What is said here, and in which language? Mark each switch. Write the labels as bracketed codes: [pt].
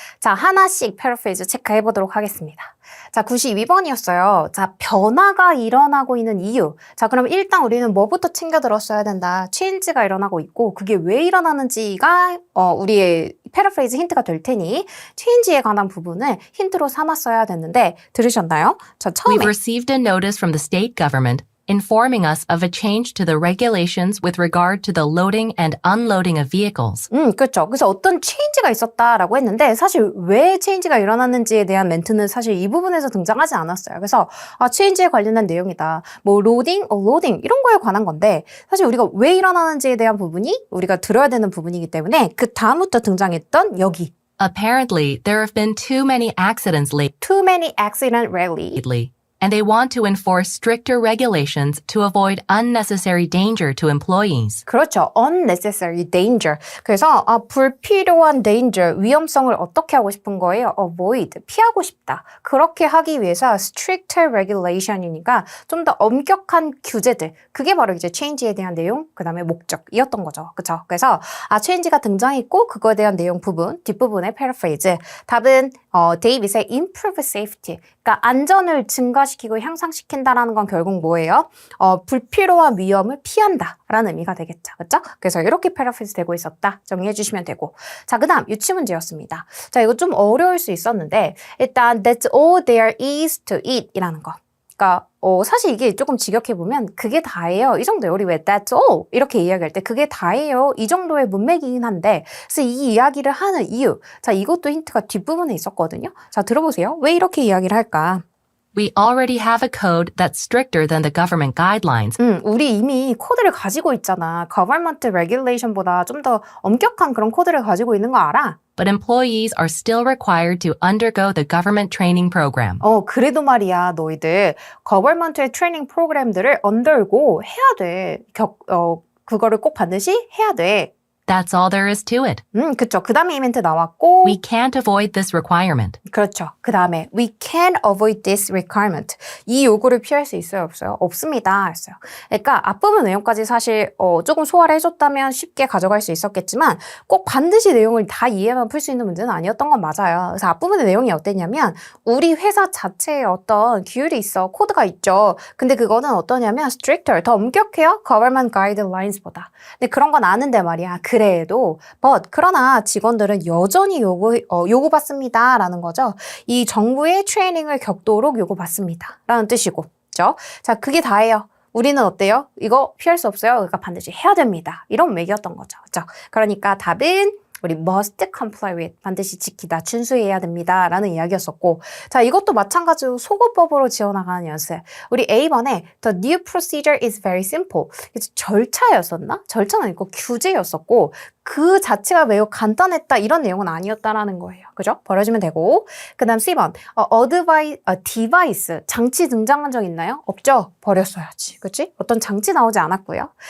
[ko] 자, 하나씩 패러프레이즈 체크해 보도록 하겠습니다. 자, 92번이었어요. 자, 변화가 일어나고 있는 이유. 자, 그럼 일단 우리는 뭐부터 챙겨 들었어야 된다? 체인지가 일어나고 있고 그게 왜 일어나는지가 우리의 패러프레이즈 힌트가 될 테니 체인지에 관한 부분을 힌트로 삼았어야 됐는데 들으셨나요? 자, 처음에 [en] We've received a notice from the state government informing us of a change to the regulations with regard to the loading and unloading of vehicles. [ko] 그렇죠. 그래서 어떤 체인지가 있었다라고 했는데 사실 왜 체인지가 일어났는지에 대한 멘트는 사실 이 부분에서 등장하지 않았어요. 그래서 체인지에 관련된 내용이다. 뭐 로딩, 로딩 이런 거에 관한 건데 사실 우리가 왜 일어나는지에 대한 부분이 우리가 들어야 되는 부분이기 때문에 그 다음부터 등장했던 여기 [en] Apparently, there have been too many accidents Too many accident rarely lately, and they want to enforce stricter regulations to avoid unnecessary danger to employees. [ko] 그렇죠. unnecessary danger. 그래서 불필요한 danger, 위험성을 어떻게 하고 싶은 거예요? avoid, 피하고 싶다. 그렇게 하기 위해서 stricter regulation이니까 좀 더 엄격한 규제들. 그게 바로 이제 change에 대한 내용, 그 다음에 목적이었던 거죠. 그렇죠? 그래서 change가 등장했고 그거에 대한 내용 부분, 뒷부분의 paraphrase. 답은 데이빗의 improve safety. 그러니까 안전을 증가시키고 향상시킨다라는 건 결국 뭐예요? 불필요한 위험을 피한다라는 의미가 되겠죠. 그렇죠? 그래서 이렇게 패러프레이즈 되고 있었다. 정리해 주시면 되고. 자, 그다음 유치문제였습니다. 자, 이거 좀 어려울 수 있었는데 일단 [en] that's all there is to it [ko] 이라는 거. 그러니까 사실 이게 조금 직역해보면 그게 다예요. 이 정도예요. 우리 왜 that's all 이렇게 이야기할 때 그게 다예요. 이 정도의 문맥이긴 한데 그래서 이 이야기를 하는 이유. 자, 이것도 힌트가 뒷부분에 있었거든요. 자, 들어보세요. 왜 이렇게 이야기를 할까? [en] We already have a code that's stricter than the government guidelines. [ko] 우리 이미 코드를 가지고 있잖아. Government regulation보다 좀 더 엄격한 그런 코드를 가지고 있는 거 알아? [en] But employees are still required to undergo the government training program. [ko] 그래도 말이야, 너희들 Government의 트레이닝 프로그램들을 undergo 해야 돼. 그거를 꼭 반드시 해야 돼. [en] That's all there is to it. [ko] 그쵸. 그 다음에 이벤트 나왔고. [en] We can't avoid this requirement. [ko] 그렇죠. 그 다음에 [en] we can avoid this requirement. [ko] 이 요구를 피할 수 있어요? 없어요? 없습니다. 했어요. 그러니까 앞부분 내용까지 사실 조금 소화를 해줬다면 쉽게 가져갈 수 있었겠지만 꼭 반드시 내용을 다 이해만 풀 수 있는 문제는 아니었던 건 맞아요. 그래서 앞부분의 내용이 어땠냐면 우리 회사 자체에 어떤 규율이 있어. 코드가 있죠. 근데 그거는 어떠냐면 stricter, 더 엄격해요. government guidelines보다. 근데 그런 건 아는데 말이야. 그래도 그러나 직원들은 여전히 요구받습니다 라는 거죠. 이 정부의 트레이닝을 격도록 요구받습니다 라는 뜻이고 그렇죠? 자, 그게 다예요. 우리는 어때요? 이거 피할 수 없어요. 그러니까 반드시 해야 됩니다. 이런 맥이었던 거죠. 그렇죠? 그러니까 답은 우리 [en] must comply with, [ko] 반드시 지키다, 준수해야 됩니다 라는 이야기였었고 자, 이것도 마찬가지로 소거법으로 지어나가는 연습. 우리 A번에 [en] the new procedure is very simple. [ko] 절차였었나? 절차는 아니고 규제였었고 그 자체가 매우 간단했다 이런 내용은 아니었다라는 거예요. 그죠? 버려주면 되고 그 다음 C번 device, 장치 등장한 적 있나요? 없죠? 버렸어야지. 그치? 어떤 장치 나오지 않았고요.